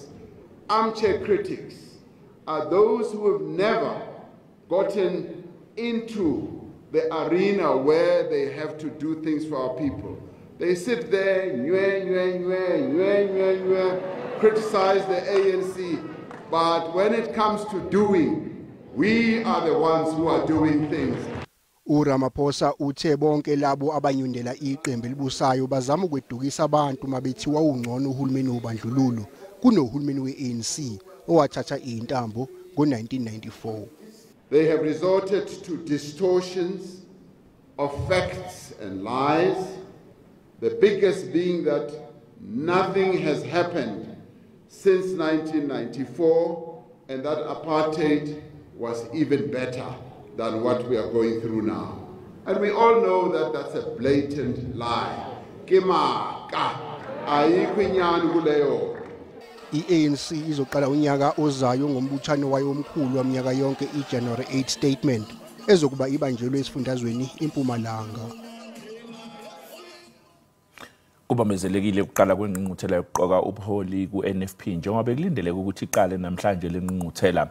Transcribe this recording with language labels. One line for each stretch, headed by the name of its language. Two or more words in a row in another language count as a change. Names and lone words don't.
English: Armchair critics are those who have never gotten into the arena where they have to do things for our people. They sit there, criticize the ANC, but when it comes to doing, we are the ones who are doing things.
Zulu: uRamaphosa uthe bonke labo abanyundela iqembu elibusayo bazama ukwedukisa abantu mabethiwa ungcono uhulumeni wobandlululo kunohulumeni we-ANC owathatha intambo ngo-1994.
English: They have resorted to distortions of facts and lies, the biggest being that nothing has happened since 1994 and that apartheid was even better than what we are going through now. And we all know that that's a blatant lie.
Zulu: I-ANC izoqala unyaka ozayo ngombuthano wayo omkhulu waminyaka yonke i-
English: January 8 statement
Zulu: ezokuba ibanjelwe esifundazweni iMpumalanga. Kubamezelekile ukuqala kwengqungquthela yokuqoka ubuholi ku-NFP njengoba bekulindeleke ukuthi iqale namhlanje lengqungquthela.